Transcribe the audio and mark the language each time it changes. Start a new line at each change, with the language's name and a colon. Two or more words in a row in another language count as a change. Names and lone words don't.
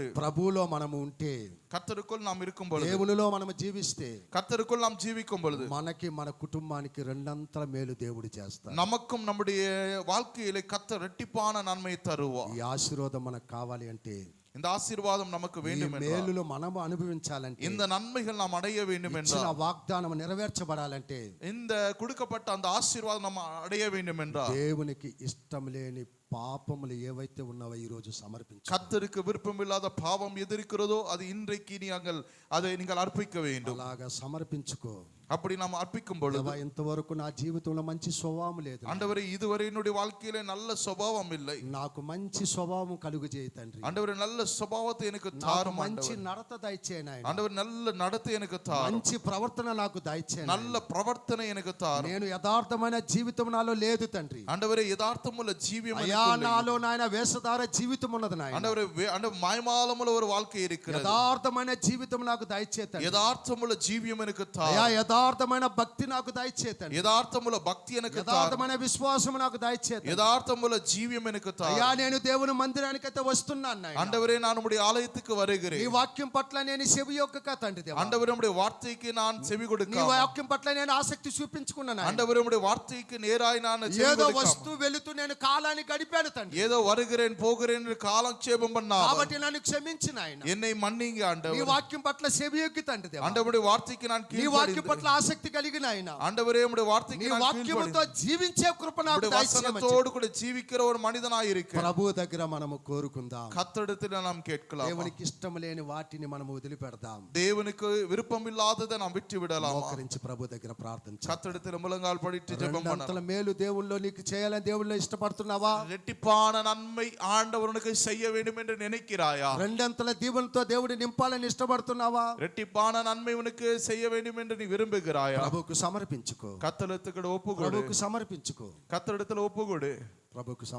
Telugu: ప్రభువులో మనము ఉంటే,
Tamil: கர்த்தருக்குள் நாம் இருக்கும் பொழுது,
Telugu: దేవునిలో మనము జీవిస్తే,
Tamil: கர்த்தருக்குள் நாம் ஜீவிக்கும் பொழுது,
Telugu: మనకి మన కుటుంబానికి రెండంతల మేలు దేవుడు చేస్తాడు.
Tamil: நமக்கும் நம்முடைய வாழ்க்கையிலே கர்த்தர் இரட்டிப்பான நன்மையை தருவார்.
Telugu: ఈ ఆశీర్వాదం మనకు కావాలి అంటే,
Tamil: இந்த ஆசீர்வாதம் நமக்கு
Telugu: ఈ
Tamil: வேண்டும் என்றால்,
Telugu: మేలులు మనము అనుభవించాలంటే,
Tamil: இந்த நன்மைகள் நாம் அடைய வேண்டும்
Telugu: ఇచ్చిన
Tamil: என்றால்,
Telugu: వాగ్దానం నెరవేర్చబడాలంటే,
Tamil: இந்த கொடுக்கப்பட்ட அந்த ஆசீர்வாதம் நம்ம அடைய வேண்டும் என்றால்,
Telugu: దేవునికి ఇష్టం లేని పాపములు ఏవైతే ఉన్నావో ఈ రోజు సమర్పించు.
Tamil: கர்த்தருக்கு விருப்பமில்லாத பாவம் எது இருக்கிறதோ அது இன்றைக்கு நீங்கள் அர்ப்பிக்க வேண்டும்.
Telugu: అలాగా సమర్పించుకో.
Tamil: அப்படி நாம் அர்ப்பிக்கும் பொழுது,
Telugu: దేవా, ఇంతవరకు నా జీవితంలో మంచి స్వభావం లేదు,
Tamil: ஆண்டவரே இதுவரை என்னுடைய வாழ்க்கையில நல்ல சுபாவம் இல்லை,
Telugu: నాకు మంచి స్వభావం కలుగు చేయి తండ్రి.
Tamil: ஆண்டவரே நல்ல சுபாவத்தை எனக்கு
Telugu: నాకు
Tamil: தாரும்,
Telugu: మంచి
Tamil: ஆண்டவரே.
Telugu: నడత దయచేయి నాయనా.
Tamil: ஆண்டவரே நல்ல நடத்தை எனக்கு தாரும்,
Telugu: మంచి ప్రవర్తన నాకు దయచేయి నాయనా.
Tamil: நல்ல பிரவர்த்தனை எனக்கு தாரும்.
Telugu: నేను యథార్థమైన జీవితం నాలో లేదు తండ్రి.
Tamil: ஆண்டவரே யதார்த்தமுள்ள ஜீவியம்
Telugu: అయ్యా,
Tamil: எனக்குள்ள இல்லை.
Telugu: నాలో నాయన వేషధార జీవితం ఉన్నది నాయన.
Tamil: ஆண்டவரே மாய்மாலமுள்ள ஒரு வாழ்க்கை இருக்கிறது.
Telugu: యథార్థమైన జీవితం నాకు దయచేయి తండ్రి.
Tamil: யதார்த்தமுள்ள ஜீவியம் எனக்கு
Telugu: అయ్యా,
Tamil: தாரும்.
Telugu: యథార్థమైన భక్తి నాకు దయచేయి తండ్రి.
Tamil: யதார்த்தமுள்ள பக்தி எனக்கு தாரும்.
Telugu: యథార్థమైన విశ్వాసం నాకు దయచేయి తండ్రి.
Tamil: யதார்த்தமுள்ள ஜீவியம் எனக்கு
Telugu: అయ్యా,
Tamil: தாரும்.
Telugu: నేను దేవుని మందిరానికైతే వస్తున్నాను నాయన.
Tamil: ஆண்டவரே நான் உம்முடைய ஆலயத்துக்கு
Telugu: నీ
Tamil: வருகிறேன்.
Telugu: వాక్యం పట్ల నేను చెవియొగ్గక తండ్రి దేవా.
Tamil: ஆண்டவரே உம்முடைய வார்த்தைக்கு நான் செவி
Telugu: నీ
Tamil: கொடுக்க,
Telugu: వాక్యం పట్ల నేను ఆసక్తి చూపించుకున్నాను నాయన.
Tamil: ஆண்டவரே உம்முடைய வார்த்தைக்கு நேராய் நான் செவி
Telugu: ఏదో
Tamil: கொடுக்காம,
Telugu: వస్తూ వెళుతూ నేను కాలాన్ని గడిపాను తండ్రి.
Tamil: ஏதோ வருகிறேன் போகிறேன் என்று காலக்ஷேபம் பண்ணாம
Telugu: కాబట్టి నన్ను క్షమించు నాయన.
Tamil: என்னை மன்னிங்க
Telugu: నీ
Tamil: ஆண்டவரே.
Telugu: వాక్యం పట్ల చెవియొగ్గి తండ్రి దేవా.
Tamil: ஆண்டவருடைய வார்த்தைக்கு நான்
Telugu: నీ వాక్యం
Tamil: கீழ்ப்படிந்து,
Telugu: పట్ల ఆసక్తి కలిగిన ఆయన,
Tamil: ஆண்டவரே உம்முடைய
Telugu: నీ
Tamil: வார்த்தைக்கு நான்
Telugu: వాక్యముతో
Tamil: கீழ்ப்படிந்து,
Telugu: జీవించే కృప నాకు
Tamil: உம்முடைய
Telugu: దయచేయమని
Tamil: வசனத்தோடு கூட ஜீவிக்கிற ஒரு மனிதனாய் இருக்க
Telugu: ప్రభు దగ్గర మనము కోరుకుందాం.
Tamil: கர்த்தரிடத்தில் நாம் கேட்கலாம்.
Telugu: దేవునికి ఇష్టం లేని వాటిని మనము వదిలిపెడదాం.
Tamil: தேவனுக்கு விருப்பம் இல்லாததை நாம் விட்டு விடலாம்.
Telugu: మోకరించి ప్రభు దగ్గర ప్రార్థించాలి.
Tamil: கர்த்தரிடத்தில் முழங்கால் படிட்டு ஜெபம்
Telugu: రెండంతల
Tamil: பண்ணலாம்.
Telugu: మేలు దేవుల్లో నీకు చేయాలని దేవుల్లో ఇష్టపడుతున్నావా?
Tamil: இரட்டிப்பான நன்மை ஆண்டவர் உனக்கு செய்ய வேண்டும் என்று நினைக்கிறாயா?
Telugu: రెండంతల దీవెనతో దేవుడి నింపాలని ఇష్టపడుతున్నావా?
Tamil: இரட்டிப்பான நன்மை உனக்கு செய்ய வேண்டும் என்று நீ விரும்புகிறாயா?
Telugu: ప్రభుకు సమర్పించుకో.
Tamil: கர்த்தரிடத்தில் ஒப்புக்கொடு.
Telugu: ప్రభుకు సమర్పించుకో.
Tamil: கர்த்தரிடத்தில் ஒப்புக்கொடு.
Telugu: ప్రభుకు